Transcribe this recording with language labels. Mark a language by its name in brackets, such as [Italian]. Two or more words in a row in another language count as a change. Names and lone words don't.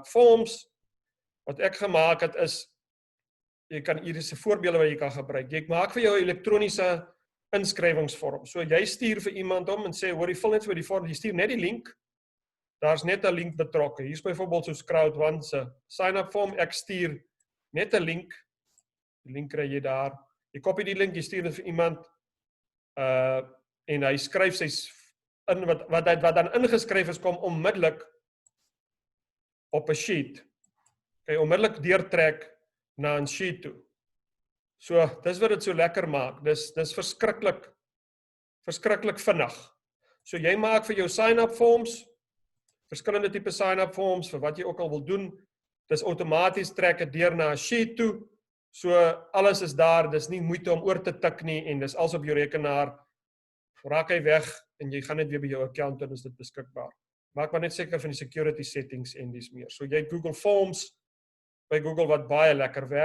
[Afrikaans] Forms wat ek gemaak het is, hier is 'n voorbeelde wat jy kan gebruik. Jy maak vir jou 'n elektroniese inskrywingsvorm. So jy stuur vir iemand om en sê, hoor, jy vul net vir die vorm, jy stuur net die link. Daar's net 'n link betrokke. Hier's byvoorbeeld soos Crowd1 se [English] sign-up form. [Afrikaans] Ek stuur net 'n link. Die link kry jy daar. Jy kopie die link, jy stuur dit vir iemand en hy skryf sy in wat dan ingeskryf is, kom onmiddellik op 'n sheet. Jy onmiddellik deurtrek na 'n sheet toe. So, dis wat dit so lekker maak. Dis verskriklik vinnig. So jy maak vir jou [English] sign-up forms, [Afrikaans] verskillende tipe [English] sign-up forms [Afrikaans] vir wat jy ook al wil doen. Dis outomaties trek dit deur na 'n sheet toe. So alles is daar, dis nie moeite om oor te tik nie en dis alles op jou rekenaar. Raak hy weg en jy gaan net weer by jou account en is dit beskikbaar. Maak maar net seker van die [English] security settings [Afrikaans] en dis meer. So jy Google Forms by Google wat baie lekker werk.